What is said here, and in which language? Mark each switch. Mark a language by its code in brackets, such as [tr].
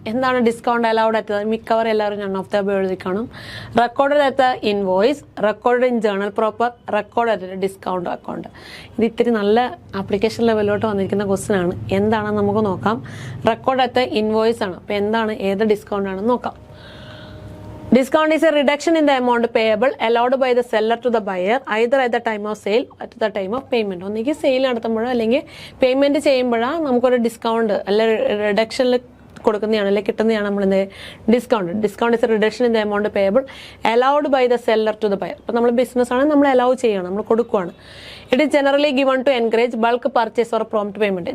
[en] എന്താണ് discount allowed at? [ml] മിക്കവർ എല്ലാവരും [en] none of the [ml] എഴുതി കാണും. [en] Record at the invoice, record in journal proper, record at discount account. [ml] ഇത് ഇത്തിരി നല്ല ആപ്ലിക്കേഷൻ ലെവലിലോട്ട് വന്നിരിക്കുന്ന ക്വസ്റ്റ്യൻ ആണ്. എന്താണെന്ന് നമുക്ക് നോക്കാം. [en] record at the invoice [ml] ആണ്. അപ്പോൾ എന്താണ്, ഏത് ഡിസ്കൗണ്ട് ആണെന്ന് നോക്കാം. [en] Discount is a reduction in the amount payable allowed by the seller to the buyer either at the time of sale or at the time of payment. [ml] ഒന്നുകിൽ sale നടത്തുമ്പോഴോ അല്ലെങ്കിൽ payment ചെയ്യുമ്പോഴാണ് നമുക്കൊരു ഡിസ്കൗണ്ട് അല്ലെ റിഡക്ഷനിൽ കൊടുക്കുന്നതാണ് അല്ലെ കിട്ടുന്നതാണ് നമ്മൾ discount. [en] Discount is a reduction in the amount payable allowed by the seller to the buyer. [ml] അപ്പോൾ നമ്മൾ ബിസിനസ് ആണ്, നമ്മൾ അലൗ ചെയ്യണം, നമ്മൾ കൊടുക്കുകയാണ്. [en] It is generally given to encourage bulk purchase or prompt payment.